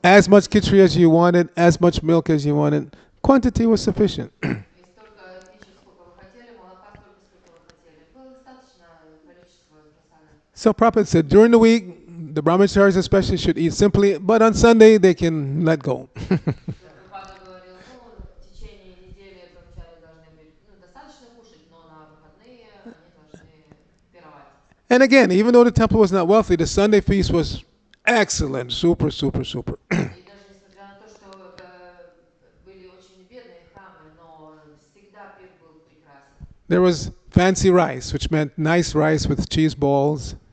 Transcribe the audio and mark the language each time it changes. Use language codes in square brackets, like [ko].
[en] As much khichdi as you wanted, as much milk as you wanted. Quantity was sufficient. [ru] И столько кичи, сколько вы хотели, молока столько, сколько вы хотели. Было достаточно количество просада. [en] So Prabhupada said during the week, the brahmacharis especially should eat simply, but on Sunday they can let go. [ru] Прабхупада говорил, в течение недели брамачари должны быть, достаточно кушать, но на выходные они должны пировать. [en] And again, even though the temple was not wealthy, the Sunday feast was excellent, super, super, super. [ru] И даже несмотря на то, что были очень бедные храмы, но всегда пир был прекрасен. [en] There was fancy rice, which meant nice rice with cheese balls.